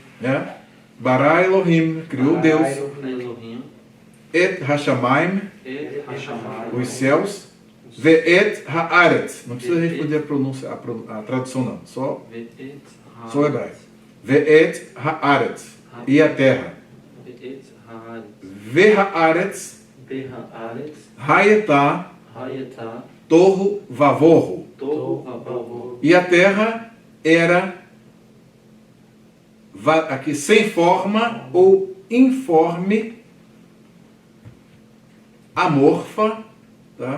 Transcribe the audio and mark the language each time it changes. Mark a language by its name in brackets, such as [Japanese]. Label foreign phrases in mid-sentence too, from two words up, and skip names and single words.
[Hebrew] ברא אלהים, [Portuguese] criou [Hebrew] Bara Deus. Elohim. את השמים, את השמים. [Portuguese] os céus. [Hebrew] ואת הארץ. [Portuguese] Não precisa responder a pronúncia, a tradução não. Só [Hebrew] ואת הארץ. [Portuguese] o hebraico. [Hebrew] ואת הארץ. [Portuguese] E a terra. [Hebrew] ואת הארץ. Ve'haaretz Behaaretz. Hayetá Hayetá. תהו ובהו. תהו ובהו. [Portuguese] E a terra era aqui sem forma ou informe, amorfa, tá?